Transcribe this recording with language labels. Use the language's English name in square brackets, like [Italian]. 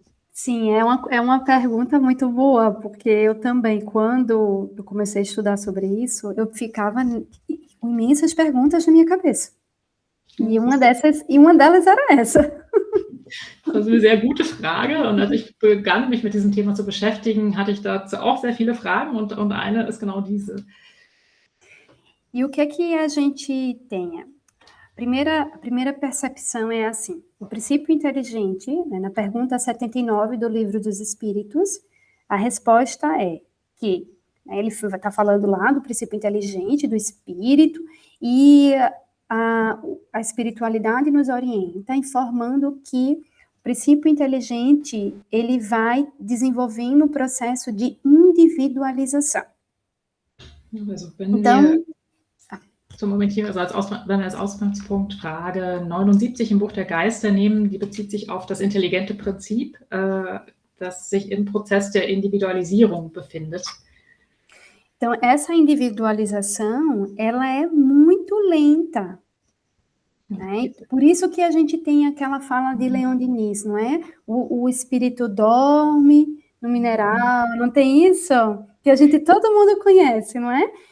[Portuguese] Sim, é uma pergunta muito boa, porque eu também, quando eu comecei a estudar sobre isso, eu ficava com imensas perguntas na minha cabeça. E uma delas era essa. [German] Das ist eine sehr gute Frage. Und als ich begann, mich mit diesem Thema zu beschäftigen, hatte ich dazu auch sehr viele Fragen und eine ist genau diese. [Portuguese] E o que é que a gente tem? A primeira percepção é assim: o princípio inteligente, né, na pergunta 79 do Livro dos Espíritos, a resposta é que, né, ele está falando lá do princípio inteligente, do espírito, e a espiritualidade nos orienta, informando que o princípio inteligente, ele vai desenvolvendo um processo de individualização. [German] Also, [Portuguese] Então, [German] wenn wir als Ausgangspunkt Frage 79 im Buch der Geister nehmen, die bezieht sich auf das intelligente Prinzip, das sich im Prozess der Individualisierung befindet. [Portuguese] Então, essa individualização, ela é muito lenta, né? Por isso que a gente tem aquela fala de Leon Denis, não é? O espírito dorme no mineral, não tem isso? Que todo mundo conhece, não é?